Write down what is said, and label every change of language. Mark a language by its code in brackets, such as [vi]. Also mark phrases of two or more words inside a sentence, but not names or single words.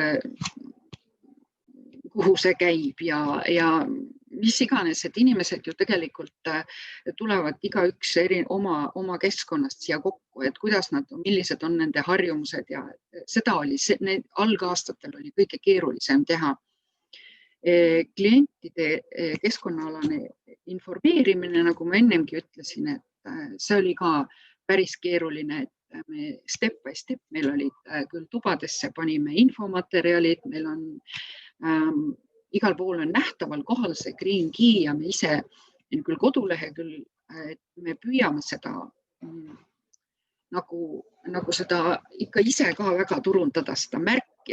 [et] kuhu see käib ja mis iganes, et inimesed ju tegelikult tulevad igaüks oma keskkonnast siia kokku, et kuidas nad, millised on nende harjumused ja seda oli, need algaastatel oli kõige keerulisem teha. Klientide keskkonnaalane informeerimine, nagu ma ennemgi ütlesin, et see oli ka päris keeruline, et me [en] step by step, [et] meil olid küll tubadesse, panime infomaterjalid, meil on igal pool on nähtaval kohal see Green Key ja me ise küll kodulehe küll, et me püüame seda nagu seda ikka ise ka väga turundada, seda märki.